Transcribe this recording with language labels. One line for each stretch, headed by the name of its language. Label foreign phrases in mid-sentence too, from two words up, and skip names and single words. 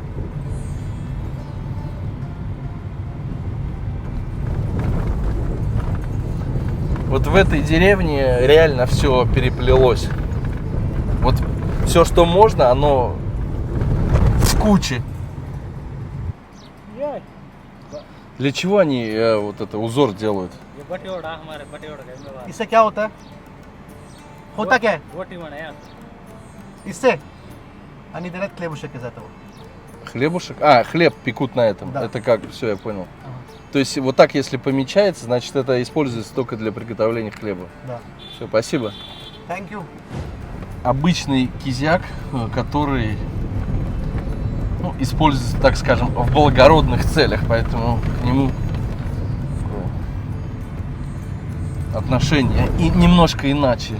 Russian: Вот в этой деревне реально все переплелось. Вот все, что можно, оно в куче. Для чего они вот это узор делают?
Hindi: इससे क्या होता है? होता क्या है? इससे?
Russian: Они дарят хлебушек из этого. Хлебушек? А, хлеб пекут на этом. Да. Это как? Все, я понял. То есть вот так, если помечается, значит это используется только для приготовления хлеба. Да. Все, спасибо.
English: Thank you.
Russian: Обычный кизяк, который используется, так скажем, в благородных целях, поэтому к нему отношение и немножко иначе.